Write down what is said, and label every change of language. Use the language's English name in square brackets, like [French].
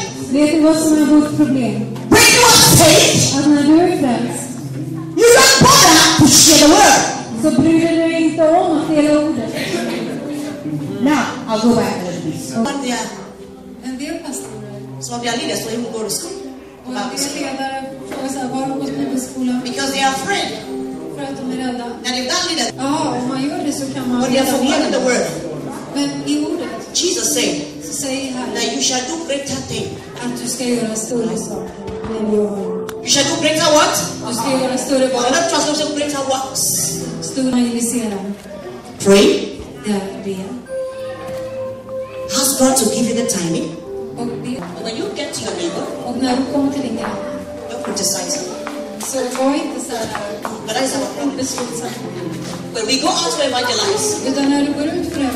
[Swedish] Vet du vad som är vårt problem? [English] When you are saved, [Swedish] att när du är frälst, [English] you don't bother to share the word. [Swedish] Så bryr du dig inte om att dela ordet. [English] Now, I'll go back a little bit. [Swedish] En del pastorer. [English] Some of their leaders don't even go to school. [Swedish] Och en del ledare frågar så här, var de gått bibelskolan? [English] Because they are afraid. [Swedish] För att de är rädda. [English] And if that leader, [Swedish] ja, om man gör det så kan man. [English] But they are forgetting the word. [Swedish] Men i ordet. [English] Jesus said, [Swedish] så säger han [English] that you shall do greater things. [Swedish] Att du ska göra större saker. [English] You shall do greater what? [Swedish] Du ska göra större vad? [English] Another translation, greater works. [Swedish] Större evangelisera. [English] Pray. [Swedish] Ja, be. [English] Ask God to give you the timing. [Swedish] Och be. [English] And when you get to your neighbor, [Swedish] och när du kommer till din granne, [English] don't criticize him. [Swedish] Så var inte så här. [English] But that is our problem. [Swedish] Beslutsam. [English] When we go out to evangelize, [Swedish] utan när du går ut för det,